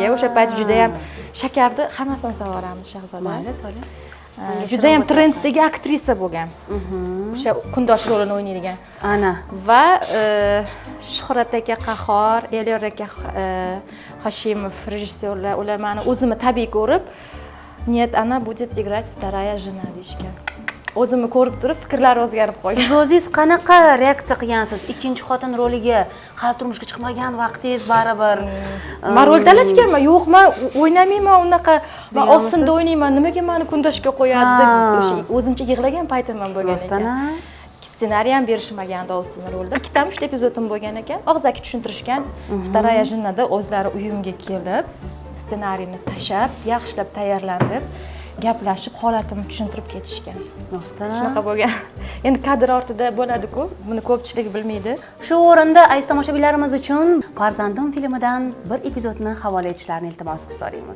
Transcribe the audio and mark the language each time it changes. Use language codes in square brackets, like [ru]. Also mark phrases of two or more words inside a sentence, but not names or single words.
[uz] O'sha payt juda ham shakardi, hammasini savoramiz Shahzoda. Mayli, so'ring. Juda ham trenddagi aktrisa bo'lgan. O'sha kundosh rolini o'ynaydigan. Ana. Va Shuhrat aka Qahhor, Elyor aka Hashimov rejissyorlar, ular meni o'zimni tabiiy ko'rib, [ru] "Нет, она будет играть вторая жена" deyishgan. [uz] O'zimni ko'rib turib fikrlari o'zgarib qolgan. Siz o'zingiz qanaqa reaksiya qilgansiz? Ikkinchi xotin roliga hali turmushga chiqmagan vaqtingiz baribir. Men rol talashganman. Yo'q, men o'ynamayman unaqa. Men Ovsinda o'ynayman. Nimaga meni kundoshga qo'yadi deb o'sha o'zimcha yig'lagan paytimman bo'lgan ekan. Ssenariy ham berishmagandi Ovsin rolda. Ikkitadan 3 epizodim bo'lgan ekan. Og'zaki tushuntirishgan. [ru] Вторая женада [uz] o'zlari uyimga kelib, ssenariyni tashab, yaxshilab tayyorlanib, gaplashib, holatimni tushuntirib ketishgan. Shunaqa bo'lgan. Endi kadr ortida bo'ladi-ku, buni ko'pchilik bilmaydi. Shu o'rinda aziz tomoshabinlarimiz uchun Farzandim filmidan bir epizodni havola etishlarini iltimos qilib so'raymiz.